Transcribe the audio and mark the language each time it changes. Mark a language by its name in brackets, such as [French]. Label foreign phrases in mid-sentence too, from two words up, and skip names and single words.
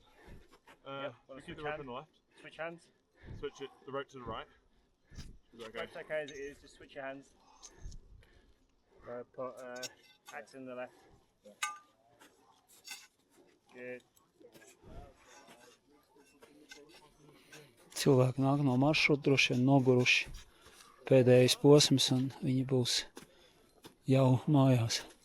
[English] You keep the rope on the left. Switch hands. Switch it, the rope to the right. Is that okay? Rope's okay as it is, just switch your hands. Put axe in the left. Good. [Latvian] Cilvēki nāk no maršruta, droši vien noguruši pēdējais posms, un viņi būs jau mājās.